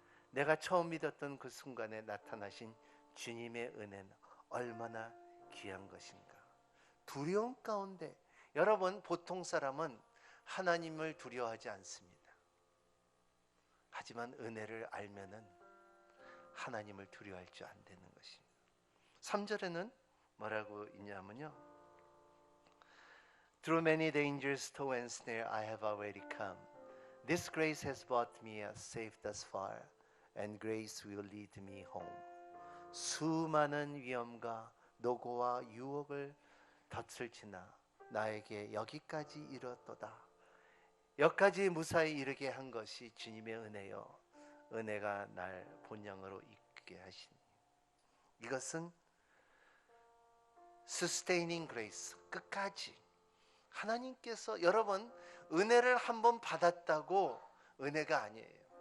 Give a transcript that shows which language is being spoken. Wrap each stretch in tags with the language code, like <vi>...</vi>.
<ko>내가 처음 믿었던 그 순간에 나타나신 주님의 은혜는 얼마나 귀한 것인가. 두려움 가운데, 여러분, 보통 사람은 하나님을 두려워하지 않습니다. 하지만 은혜를 알면은 하나님을 두려워할 줄 안 되는 것입니다. 3절에는 뭐라고 있냐면요,</ko> <en>Through many dangers, toil and snare, I have already come. This grace has brought me safe thus far, and grace will lead me home.</en> <ko>수많은 위험과 노고와 유혹을 덫을 지나 나에게 여기까지 이르렀도다. 여기까지 무사히 이르게 한 것이 주님의 은혜요, 은혜가 날 본향으로 이끌게 하시니, 이것은</ko> <en>sustaining grace,</en> <ko>끝까지 하나님께서, 여러분, 은혜를 한번 받았다고 은혜가 아니에요.</ko>